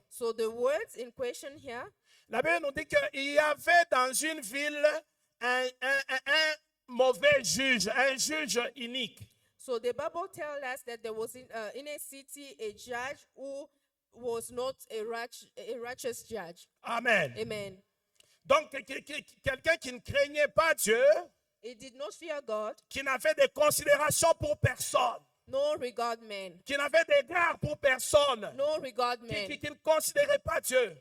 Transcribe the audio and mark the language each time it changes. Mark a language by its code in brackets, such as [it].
[en] So the words in question here, [fr] La Bible nous dit qu'il y avait dans une ville un mauvais juge, un juge inique. [en] so the Bible tells us that there was in a city a judge who was not a righteous judge. [fr] Amen. [en] Amen. [fr] Donc, quelqu'un qui ne craignait pas Dieu, [en] He did not fear God, [fr] qui n'avait de considération pour personne, [en] no regard man, [fr] qui n'avait d'égard pour personne, [en] no regard man. [fr] qui ne considérait pas Dieu.